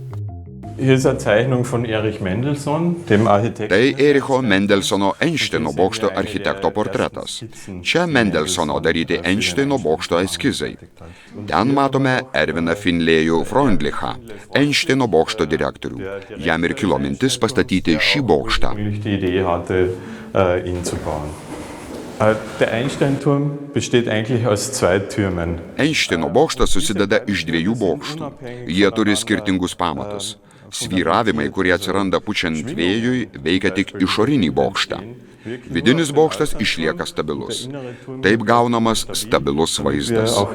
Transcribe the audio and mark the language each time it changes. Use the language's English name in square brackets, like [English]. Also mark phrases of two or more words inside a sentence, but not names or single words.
[Lithuanian] Tai Ericho Mendelsono Einšteino bokšto architekto portretas. Čia Mendelsono daryti Einšteino bokšto eskizai. Ten matome Erviną Finlėjų Freundlichą, Einšteino bokšto direktorių. Jam ir kilo mintis pastatyti šį bokštą. [German] Der Einstein-Turm besteht eigentlich aus 2 Türmen. [Lithuanian] Einšteino bokštas susideda iš 2 bokštų. Jie turi skirtingus pamatus. Svyravimai, kurie atsiranda pučiant vėjui, veikia tik išorinį bokštą. Vidinis bokštas išlieka stabilus. Taip gaunamas stabilus vaizdas.